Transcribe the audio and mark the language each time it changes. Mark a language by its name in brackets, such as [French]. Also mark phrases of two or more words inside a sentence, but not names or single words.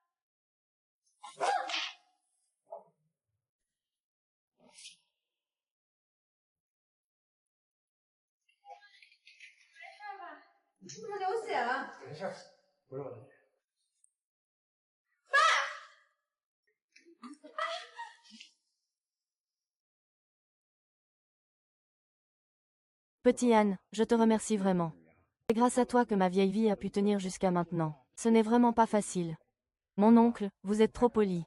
[Chinese] 没事吧？你是不是流血了？没事，不是我的脸。 [French] Petit Anne, je te remercie vraiment. C'est grâce à toi que ma vieille vie a pu tenir jusqu'à maintenant. Ce n'est vraiment pas facile. Mon oncle, vous êtes trop poli.